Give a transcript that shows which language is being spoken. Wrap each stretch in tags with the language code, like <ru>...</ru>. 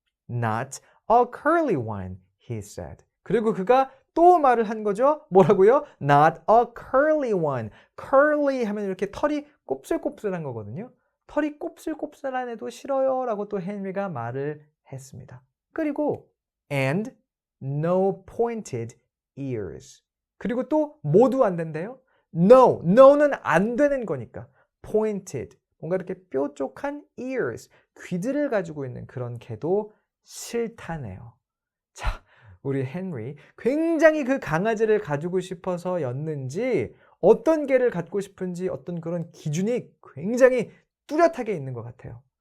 <en>Not a curly one, he said.</en> <ko>그리고 그가 또 말을 한 거죠. 뭐라고요?</ko> <en>Not a curly one.</en> <ko>curly 하면 이렇게 털이 곱슬곱슬한 거거든요. 털이 곱슬곱슬한 애도 싫어요. 라고 또 헨리가 말을 했습니다. 그리고</ko> <en>and no pointed ears.</en> <ko>그리고 또 모두 안 된대요. No, no는 안 되는 거니까. pointed, 뭔가 이렇게 뾰족한 ears, 귀들을 가지고 있는 그런 개도 싫다네요. 자, 우리 헨리 굉장히 그 강아지를 가지고 싶어서였는지 어떤 개를 갖고 싶은지 어떤 그런 기준이 굉장히 뚜렷하게 있는 것 같아요.</ko>